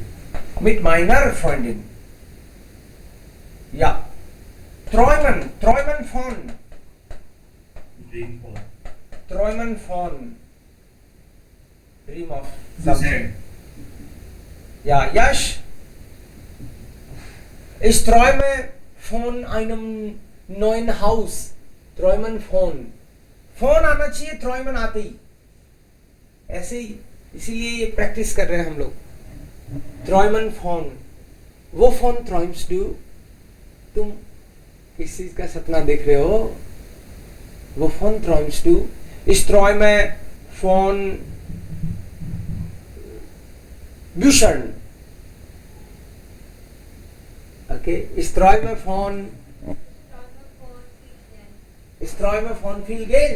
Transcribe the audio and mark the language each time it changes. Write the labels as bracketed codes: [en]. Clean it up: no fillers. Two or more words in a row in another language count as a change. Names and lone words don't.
[de] Mit meiner Freundin. Ja. Träumen von. [en] Dream for. [de] Träumen von. [en] Dream of Said. something. [de] Ja, Yash. Ich träume von einem neuen Haus. Träumen von. [hi] फोन आना चाहिए, träumen आते ही. ऐसे ही, इसीलिए ये प्रैक्टिस कर रहे हैं हम लोग. [de] Träumen von. Wovon träumst du? [hi] तुम किस चीज का सपना देख रहे हो? [de] Wovon träumst du? Ich träume von Büchern. Okay, ich träume von viel Geld.